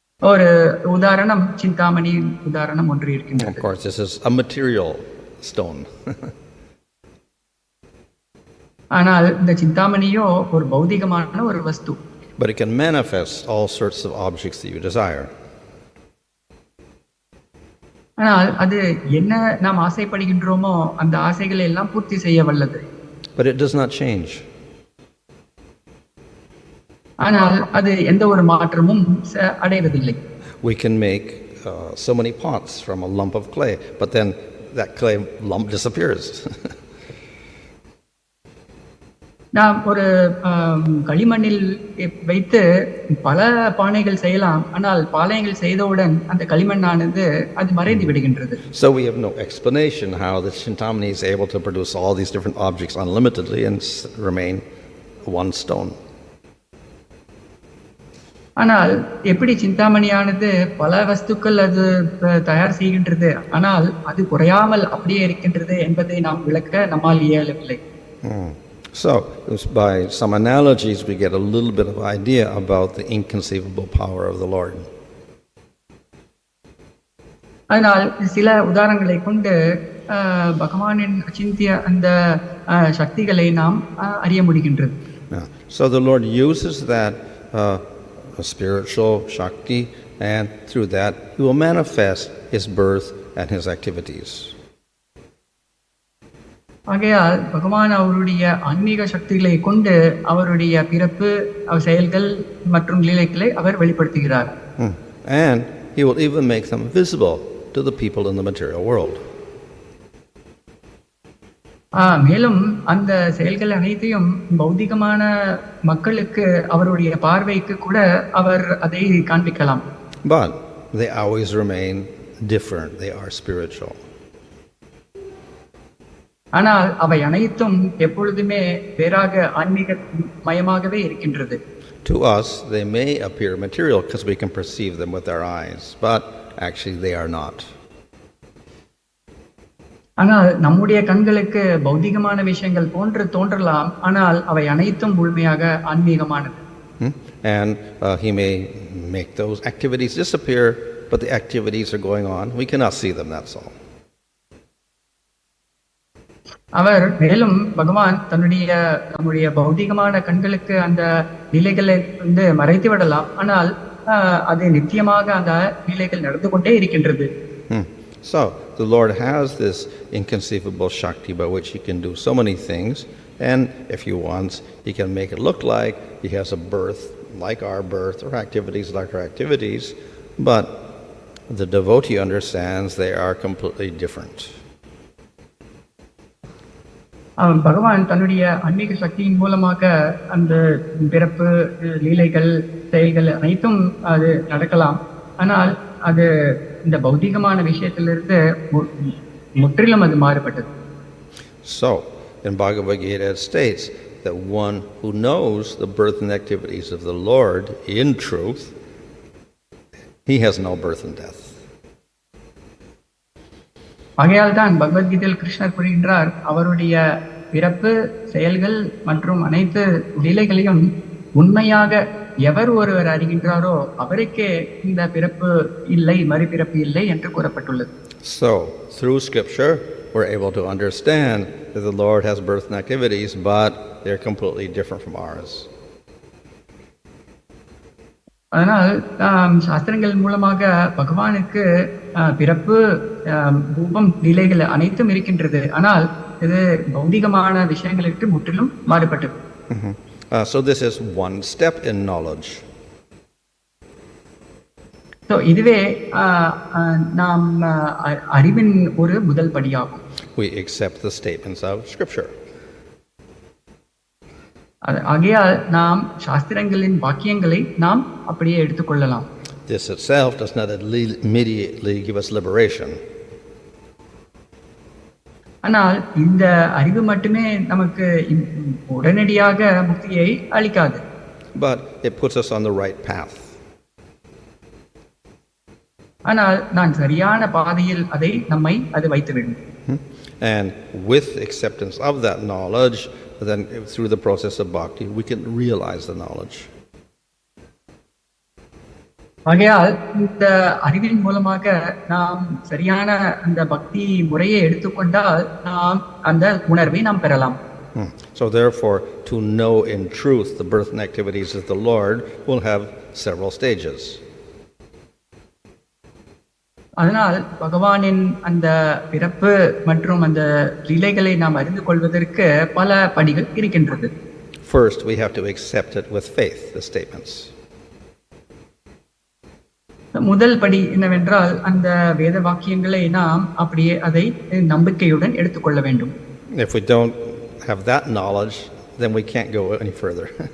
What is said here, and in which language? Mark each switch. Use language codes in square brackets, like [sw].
[ta] ஒரு உதாரணம் சிந்தாமணி உதாரணம் ஒன்று இருக்கின்றது. [en] Of course, this is a material stone. [ta] ஆனால் இந்த சிந்தாமணியோ ஒரு பௌதிகமான ஒரு வஸ்து. [en] But it can manifest all sorts of objects that you desire. [ta] ஆனால் அது என்ன நாம் ஆசைப்படுகின்றோமோ அந்த ஆசைகளை எல்லாம் பூர்த்தி செய்ய வல்லது. [en] But it does not change. [ta] ஆனால் அது எந்த ஒரு மாற்றமும் அடைவதில்லை. [en] We can make so many pots from a lump of clay, but then that clay lump disappears. [ta] நாம் ஒரு களிமண்ணில் வைத்து பல பானைகள் செய்யலாம், ஆனால் பானைகள் செய்தவுடன் அந்த களிமண்ணானது அது மறைந்து விடுகின்றது. [en] So we have no explanation how the Chintamani is able to produce all these different objects unlimitedly and remain one stone. [ta] ஆனால் எப்படி சிந்தாமணியானது பல வஸ்துக்கள் அது தயார் செய்கின்றது, ஆனால் அது குறையாமல் அப்படியே இருக்கின்றது என்பதை நாம் விளக்க நம்மால் இயலவில்லை. [en] So by some analogies we get a little bit of idea about the inconceivable power of the Lord. [ta] அதனால் சில உதாரணங்களை கொண்டு பகவானின் அச்சிந்திய அந்த சக்திகளை நாம் அறிய முடிகின்றது. [en] So the Lord uses that spiritual Shakti, and through that He will manifest His birth and His activities. [ta] ஆகையால் பகவான் அவருடைய ஆன்மீக சக்திகளை கொண்டு அவருடைய பிறப்பு செயல்கள் மற்றும் லீலைகளை அவர் வெளிப்படுத்துகிறார். [en] And he will even make them visible to the people in the material world. [ta] மேலும் அந்த செயல்கள் அனைத்தையும் பௌதிகமான மக்களுக்கு அவருடைய பார்வைக்கு கூட அவர் அதை காண்பிக்கலாம். [en] But they always remain different. They are spiritual. [ta] ஆனால் அவை அனைத்தும் எப்பொழுதுமே வேறாக ஆன்மீக மயமாகவே இருக்கின்றது. [en] To us, they may appear material because we can perceive them with our eyes, but actually they are not. [ta] ஆனால் நம்முடைய கண்களுக்கு பௌதிகமான விஷயங்கள் போன்று தோன்றலாம், ஆனால் அவை அனைத்தும் முழுமையாக ஆன்மீகமானது. [en] And he may make those activities disappear, but the activities are going on. We cannot see them, that's all. [ta] அவர் மேலும் பகவான் நம்முடைய பௌதிகமான கண்களுக்கு அந்த நிலைகளை மறைத்து விடலாம், ஆனால் அது நித்தியமாக அந்த நிலைகள் நடந்து கொண்டே இருக்கின்றது. [en] So the Lord has this inconceivable Shakti by which he can do so many things, and if he wants, he can make it look like he has a birth like our birth or activities like our activities, but the devotee understands they are completely different. [ta] பகவான் தன்னுடைய ஆன்மீக சக்தியின் மூலமாக அந்த பிறப்பு லீலைகள் செயல்கள் அனைத்தும் அது நடக்கலாம், ஆனால் அது இந்த பௌதிகமான விஷயத்திலிருந்து முற்றிலும் அது மாறுபட்டது. [en] So in Bhagavad Gita it states that one who knows the birth and activities of the Lord in truth, he has no birth and death. [ta] ஆகையால் தான் பகவத்கீதையில் கிருஷ்ணர் கூறுகின்றார், அவருடைய பிறப்பு செயல்கள் மற்றும் அனைத்து லீலைகளையும் உண்மையாக எவர் ஒருவர் அறிகின்றாரோ அவருக்கே இந்த பிறப்பு இல்லை, மறுபிறப்பு இல்லை என்று கூறப்பட்டுள்ளது. [en] So through scripture we're able to understand that the Lord has birth and activities, but they're completely different from ours. [ta] அதனால் சாஸ்திரங்கள் மூலமாக பகவானுக்கு பிறப்பு ரூபம் லீலைகள் அனைத்தும் இருக்கின்றது, ஆனால் இது பௌதிகமான விஷயங்களுக்கு முற்றிலும் மாறுபட்டது. [en] So this is one step in knowledge. [ta] So இதுவே நாம் அறிவின் ஒரு முதல் படியாகும். [en] We accept the statements of scripture. [ta] ஆகையால் நாம் சாஸ்திரங்களின் வாக்கியங்களை நாம் அப்படியே எடுத்துக்கொள்ளலாம். [en] This itself does not immediately give us liberation. [ta] ஆனால் இந்த அறிவு மட்டுமே நமக்கு உடனடியாக முக்தியை அளிக்காது. [en] But it puts us on the right path. [ta] ஆனால் நான் சரியான பாதையில் நம்மை அது வைத்துவிடும். [en] And with acceptance of that knowledge, then through the process of bhakti, we can realize the knowledge. [ta] ஆகையால் இந்த அறிவின் மூலமாக நாம் சரியான அந்த பக்தி முறையை எடுத்துக்கொண்டால் நாம் அந்த உணர்வை நாம் பெறலாம். [en] So therefore, to know in truth the birth and activities of the Lord will have several stages. [ta] அதனால் பகவானின் அந்த பிறப்பு மற்றும் அந்த லீலைகளை நாம் அறிந்து கொள்வதற்கு பல படிகள் இருக்கின்றது. [en] First, we have to accept it with faith, the statements. [ta] முதல் படி என்னவென்றால் அந்த வேத வாக்கியங்களை நாம் அப்படியே அதை நம்பிக்கையுடன் எடுத்துக்கொள்ள வேண்டும். [en] If we don't have that knowledge, then we can't go any further.